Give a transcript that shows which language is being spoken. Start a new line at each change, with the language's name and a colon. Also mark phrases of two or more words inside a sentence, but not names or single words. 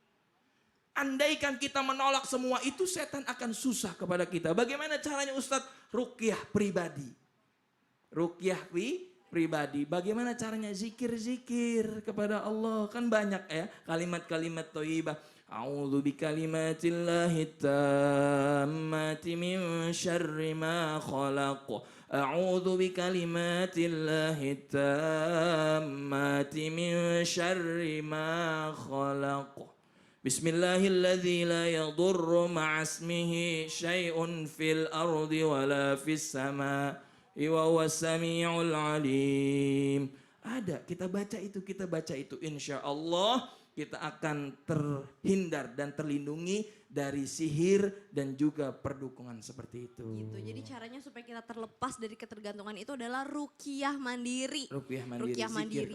Indonesian: Andaikan kita menolak semua itu, setan akan susah kepada kita. Bagaimana caranya Ustadz? Ruqyah pribadi. ruqyah pribadi. Bagaimana caranya zikir-zikir kepada Allah? Kan banyak ya kalimat-kalimat thayyibah.
Arabic: أعوذ بكلمات الله التامات من شر ما خلق. أعوذ بكلمات الله التامات من شر ما خلق. بسم الله الذي لا يضر مع اسمه شيء في الأرض ولا في السماء وهو السميع العليم.
Indonesian: Ada, kita baca itu.
Arabic: إن شاء الله
Indonesian: kita akan terhindar dan terlindungi dari sihir dan juga perdukungan seperti itu. Gitu. Jadi caranya supaya kita terlepas dari ketergantungan itu adalah ruqyah mandiri. Ruqyah mandiri,